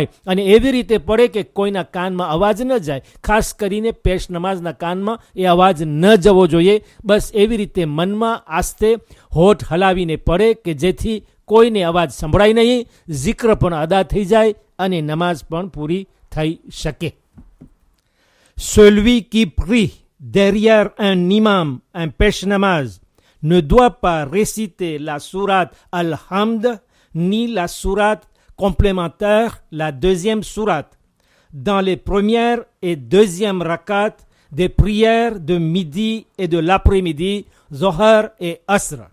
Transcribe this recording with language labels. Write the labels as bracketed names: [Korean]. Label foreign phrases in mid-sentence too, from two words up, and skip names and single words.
[Gujarati] અને એવી રીતે પડે કે કોઈના કાનમાં અવાજ ન જાય, ખાસ કરીને પેશ નમાઝના કાનમાં એ અવાજ ન જવો જોઈએ. બસ એવી રીતે મનમાં આસ્તે હોઠ હલાવીને પડે કે જેથી કોઈને અવાજ સંભળાય નહીં, zikr પણ અદા થઈ જાય અને નમાઝ પણ પૂરી થઈ શકે. [French] Celui qui prie derrière un imam, un pesh namaz, ne doit pas réciter la sourate Al-Hamd ni la sourate complémentaire, la deuxième sourate, dans les premières et deuxièmes rakats des prières de midi et de l'après-midi, Zohar et Asr.